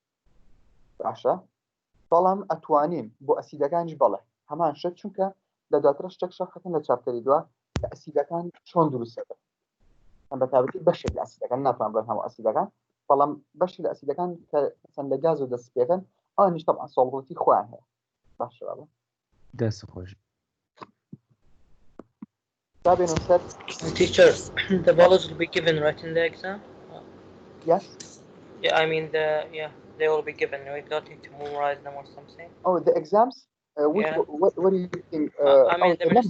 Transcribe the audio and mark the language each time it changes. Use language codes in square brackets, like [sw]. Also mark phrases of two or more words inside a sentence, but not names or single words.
[ckb] باشە بەڵام ئەتوانین بۆ ئەسیدەکانیش بەڵێ هەمان شت چونکە لە دواترە شتێک شەخەکەن لە چاپتەری دووە کە ئەسیدەکان چۆن دروستەکەن ئەم بەتابەتی بەشێک لە ئەسیدەکان ناتوان بڵێن هەموو ئەسیدەکان بەڵام بەشی لە ئەسیدەکان کە چەند لە گاز و دەست پێکەن ئەوانیش تەبعاً سۆڵبڵتی خۆیان هەیە باشە بەڵێ دەست خۆش [en] Teacher, the values will be given right in the exam? Yes. Yeah, I mean they will be given. We don't need to memorize them or something. Oh, the exams? Yeah. What do you think? I mean the ministry